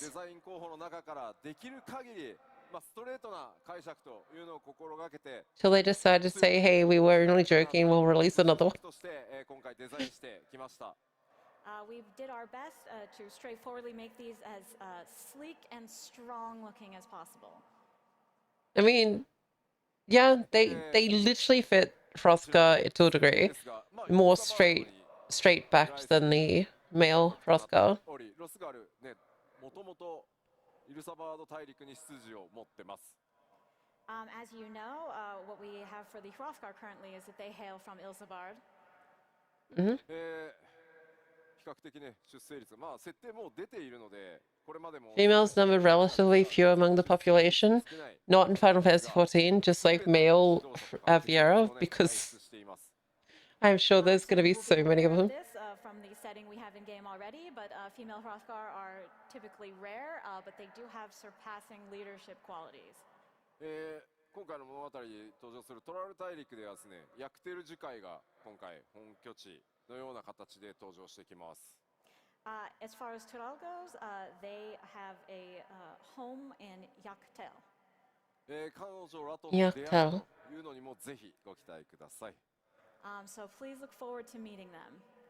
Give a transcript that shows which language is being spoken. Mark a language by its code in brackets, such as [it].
[ja] デザイン候補の中からできる限りストレートな解釈というのを心がけて [en] Till they decide to say, hey, we were only joking, we'll release another one. [ja] として今回デザインしてきました。 [en] We did our best to straightforwardly make these as sleek and strong looking as possible. I mean, yeah, they literally fit Hrothgar to a degree. More straight backed than the male Hrothgar. [ja] ロスガルね、もともとイルサバード大陸に出自を持ってます。 [en] As you know, what we have for the Hrothgar currently is that they hail from Ilsabard. [ja] 比較的ね、出生率、設定もう出ているので、これまでも [en] Females numbered relatively few among the population, not in Final Fantasy XIV, just like male Aviera, because I'm sure there's going to be so many of them. This from the setting we have in game already, but female Hrothgar are typically rare, but they do have surpassing leadership qualities. [ja] 今回の物語に登場するトラル大陸ではですね、ヤクテル樹海が今回本拠地のような形で登場してきます。 [en] As far as Tural goes, they have a home in Yaktel. [ja] 彼女らとの出会いというのにもぜひご期待ください。 [en] So please look forward to meeting them.